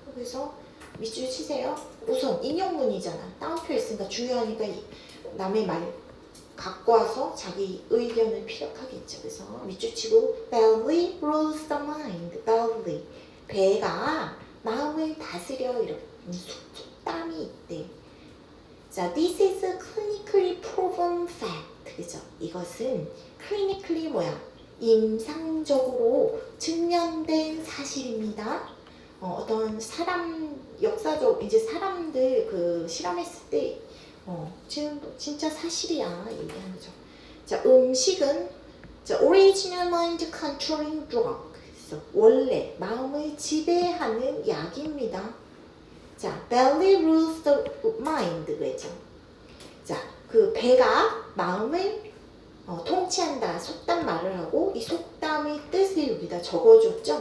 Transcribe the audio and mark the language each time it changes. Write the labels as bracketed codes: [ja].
[ko] 그래서 밑줄 치세요. 우선 인용문이잖아. 따옴표 있으니까 중요하니까 남의 말 갖고 와서 자기 의견을 피력하겠죠. 그래서 밑줄 치고 [en] belly rules the mind. [ko] belly, 배가 마음을 다스려. 이런 속담이 있대. [en] 자, this is a clinically proven fact. [ko] 그죠? 이것은 clinically 뭐야? 임상적으로 증명된 사실입니다. 어떤 사람 역사적 이제 사람들 그 실험했을 때 지금 진짜 사실이야 얘기하는 거죠. 자, 음식은 자, [en] original mind controlling drug. [ko] 그래서 원래 마음을 지배하는 약입니다. [en] 자, belly rules the mind. [ko] 그랬죠. 자, 그 배가 마음을 통치한다. 속담 말을 하고 이 속담의 뜻을 여기다 적어줬죠.